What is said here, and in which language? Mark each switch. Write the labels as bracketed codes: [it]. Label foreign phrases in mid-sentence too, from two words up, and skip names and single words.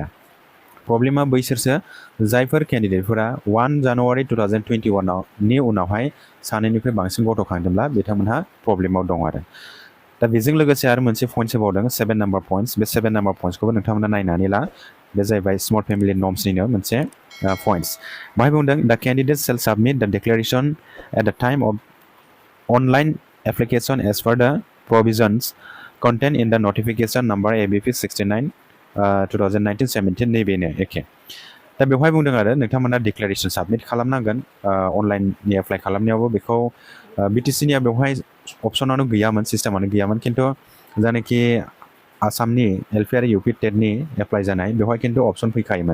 [brx] प्रब्लेमा बैसोरसो जायफोर कैंडिडेटफोरा 1 जानुवारि 2021 नि उनावहाय सानैनिख्रुइ बांसिन गथ' खांदोंब्ला बिथांमोनहा प्रब्लेमाव दं आरो। दा बेजों लोगोसे आरो मोनसे पइन्ट होबावदों 7 नाम्बार पइन्ट्स। बे 7 नाम्बार पइन्ट्सखौबो नोंथांमोना नायनानै ला। बे जाहैबाय [en] small family norms [brx] मोनसे पइन्ट्स। बाहाय बुंदों [en] the candidate shall submit the declaration at the time of online application as per the provisions contained in the notification number ABP 69/2019-17 [brx] नैबेनो एखे। दा बेवहाय बुंदों आरो नोंथांमोना [en] declaration submit [brx] खालामनांगोन अनलाइननि एप्लाइ खालामनायावबो बेखौ BTC निया बेवहाय अपसनानो गैयामोन, सिस्टेमानो गैयामोन। खिन्थु जायनाखि आसामनि LP आरो UP टेटनि एप्लाइ जानाय बेवहाय खिन्थु अपसन फैखायोमोन।